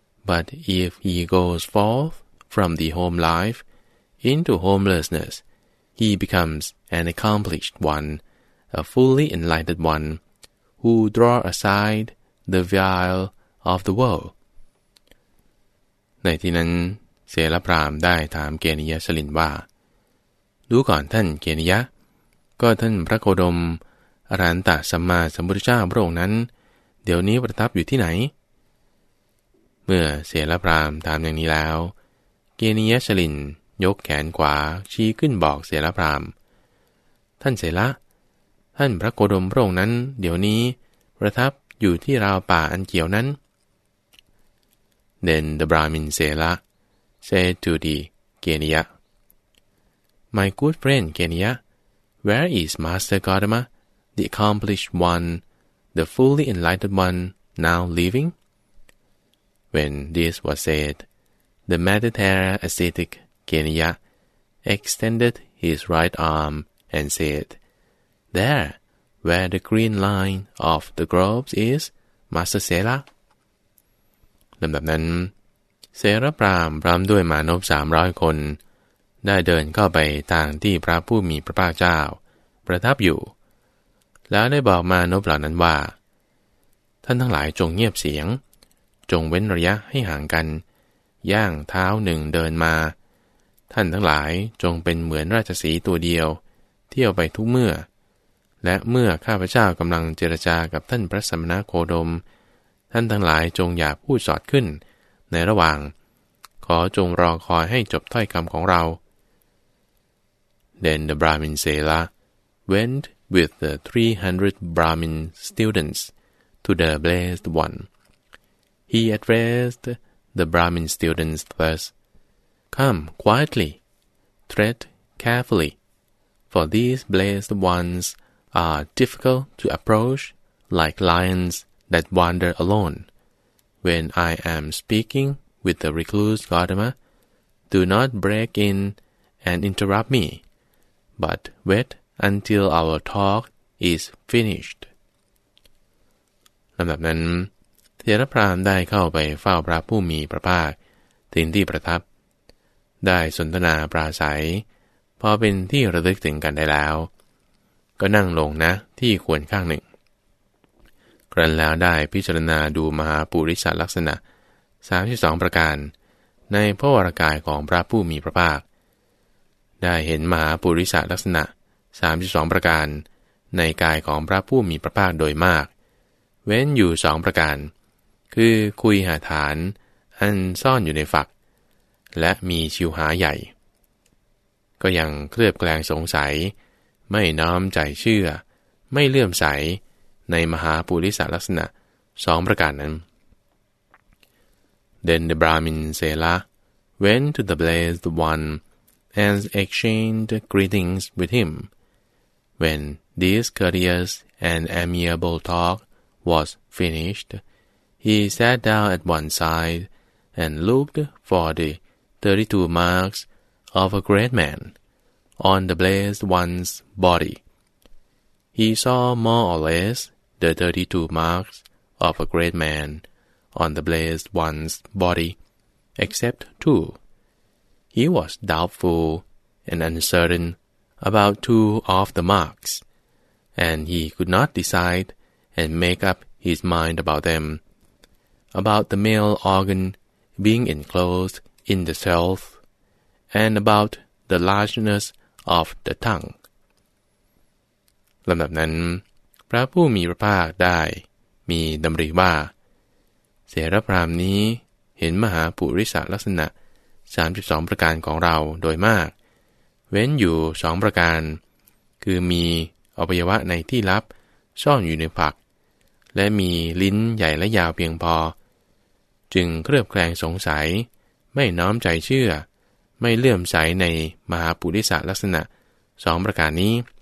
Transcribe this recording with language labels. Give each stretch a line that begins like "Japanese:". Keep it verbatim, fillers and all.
English: But if he goes forth from the home life into homelessness, he becomes an accomplished one, a fully enlightened one, who draw aside the veil of the world.
Thai: ในที่นั้นเสรพราหมณ์ได้ถามเกนิยชลินว่าดูก่อนท่านเกนิยะก็ท่านพระโคดมอรหันตสัมมาสัมพุทธเจ้าพระองค์นั้นเดี๋ยวนี้ประทับอยู่ที่ไหน เมื่อเสรพราหมณ์ถามอย่างนี้แล้วเกนิยชลินยกแขนขวาชี้ขึ้นบอกเสรพราหมณ์ท่านเสระท่านพระโคดมพระองค์นั้นเดี๋ยวนี้ประทับอยู่ที่ราวป่าอันเขียวนั้น
English: Then the Brahmin Sela said to the Geniya, My good friend Geniya, where is Master Gotama, the accomplished one, the fully enlightened one, now living? When this was said, the meditator ascetic Geniya extended his right arm and said, There, where the green line of the groves is, Master Sela.
Thai: ลำดับนั้นเสรพราหมณ์พร้อมด้วยมานพสามร้อยคนได้เดินเข้าไปทางที่พระผู้มีพระภาคเจ้าประทับอยู่แล้วได้บอกมานพเหล่านั้นว่า ท่านทั้งหลายจงเงียบเสียงจงเว้นระยะให้ห่างกันย่างเท้าหนึ่งเดินมา ท่านทั้งหลายจงเป็นเหมือนราชสีห์ตัวเดียวเที่ยวไปทุกเมื่อและเมื่อข้าพเจ้ากำลังเจรจากับท่านพระสัมมาโคดมท่านทั้งหลายจงอย่าพูดสอดขึ้นในระหว่างขอจงรอคอยให้จบถ้อยคำของเรา
English: Then the Brahmin Sela went with the three hundred Brahmin students to the blessed one. He addressed the Brahmin students thus: Come quietly, tread carefully, for these blessed ones are difficult to approach, like lions. That wander alone. When I am speaking with the recluse Gotama, do not break in and interrupt me, but wait until our talk is finished.
Thai: ลำดับนั้นเถรพราหมณ์ได้เข้าไปเฝ้าพระผู้มีพระภาคถึงที่ประทับได้สนทนาปราศัยพอเป็นที่ระลึกถึงกันได้แล้วก็นั่งลงนะที่ควรข้างหนึ่ง ครั้นแล้วได้พิจารณาดูมหาปุริสลักษณะสามสิบสองประการในพระวรกายของพระผู้มีพระภาคได้เห็นมหาปุริสลักษณะสามสิบสองประการในกายของพระผู้มีพระภาคโดยมากเว้นอยู่สองประการคือคุยหาฐานอันซ่อนอยู่ในฝักและมีชิวหาใหญ่ ก็ยังเคลือบแคลงสงสัยไม่น้อมใจเชื่อไม่เลื่อมใสในมหาปุริสลักษณะสองประการนั้น
English: Then the Brahmin Sela went to the blessed one and exchanged greetings with him. When this courteous and amiable talk was finished, he sat down at one side and looked for the thirty-two marks of a great man on the blessed one's body. He saw more or less. The thirty-two marks of a great man on the blessed one's body, except two. He was doubtful and uncertain about two of the marks, and he could not decide and make up his mind about them, about the male organ being enclosed in the self, and about the largeness of the tongue.
Thai: ลำดับนั้นพระผู้มีพระภาคได้มีดำริว่าเสรพราหมณ์นี้เห็นมหาปุริสลักษณะสามสิบสองประการของเราโดยมากเว้นอยู่สองประการคือมีอวัยวะในที่ลับซ่อนอยู่ในผักและมีลิ้นใหญ่และยาวเพียงพอจึงเครือบแคลงสงสัยไม่น้อมใจเชื่อไม่เลื่อมใสในมหาปุริสลักษณะสองประการนี้